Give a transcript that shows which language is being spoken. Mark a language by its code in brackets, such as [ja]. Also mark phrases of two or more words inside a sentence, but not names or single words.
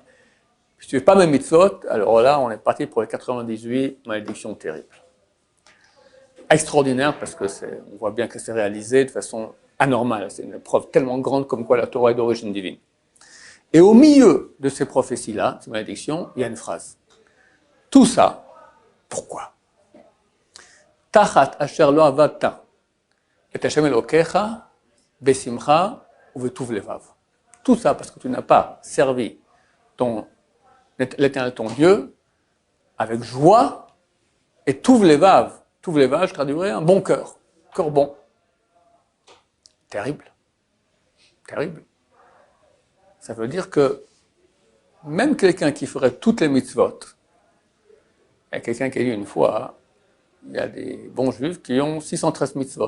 [fr] Si tu ne fais pas mes mitzvot, alors là on est parti pour les 98 malédictions terribles. Extraordinaire parce que on voit bien que c'est réalisé de façon anormale. C'est une preuve tellement grande comme quoi la Torah est d'origine divine. Et au milieu de ces prophéties-là, ces malédictions, il y a une phrase. Tout ça, pourquoi? [he] תחת אשר לא עבדת את השם אלהיך בשמחה ובטוב לבב. [fr] Tout ça parce que tu n'as pas servi l'Éternel ton Dieu avec joie et [he] טוב לבב. טוב לבב, [fr] je traduirais un bon cœur bon. Terrible. Terrible. Ça veut dire que même quelqu'un qui ferait toutes les mitzvot, il y a quelqu'un qui a dit une fois, il y a des bons juifs qui ont 613 mitzvot.